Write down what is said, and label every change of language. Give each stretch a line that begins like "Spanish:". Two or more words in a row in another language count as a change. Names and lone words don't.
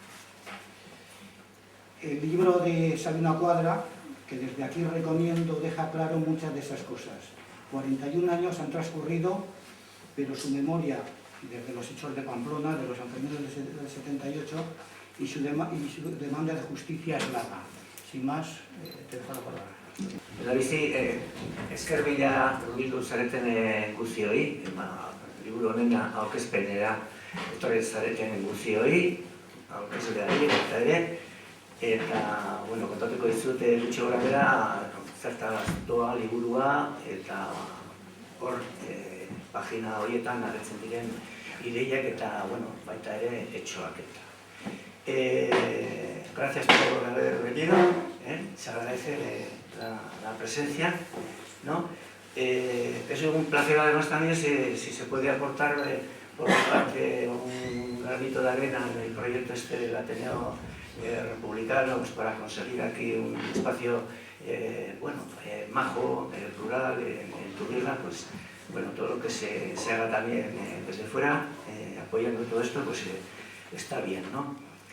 Spanish: El libro de Sabino Cuadra, que desde aquí recomiendo, deja claro muchas de esas cosas. 41 años han transcurrido, pero su memoria, desde los hechos de Pamplona, de los Sanfermines del 78, y su demanda de justicia es larga. Sin más, te dejo la palabra.
Basque: Lehendabizi, eskerbila hurbildu zareten guzioi, liburu honen aurkezpenera etorri zareten guzioi, aurkezleari eta ere, eta, bueno, kontatuko dizut gutxi gorabehera zertaz doa liburua, eta hor pagina horietan agertzen diren ideiak eta, bueno, baita ere etxoak eta.
Spanish: Gracias por haber venido, se agradece la presencia, ¿no? Es un placer además también si se puede aportar por mi parte un granito de arena en el proyecto este del Ateneo Republicano, pues para conseguir aquí un espacio bueno, majo, rural, en Turriga, pues bueno, todo lo que se haga también desde fuera, apoyando todo esto, pues está bien, ¿no?